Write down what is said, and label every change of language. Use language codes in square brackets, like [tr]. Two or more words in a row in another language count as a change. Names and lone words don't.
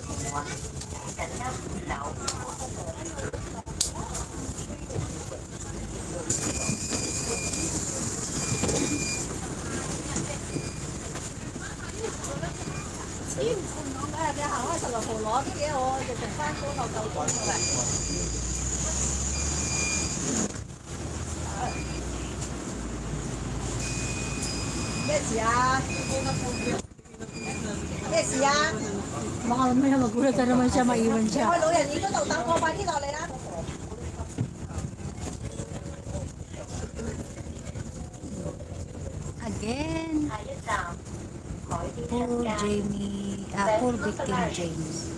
[yue] 你行開十六號攞啲嘢，我直情翻工後夠鐘㗎啦。咩事啊？咩事啊？ [tl] Baka mamaya magulat na naman siya, maiwan siya. [yue] 我老人院嗰度等我，快啲落嚟啦！ [en] Again. Poor Jamie, poor victim James.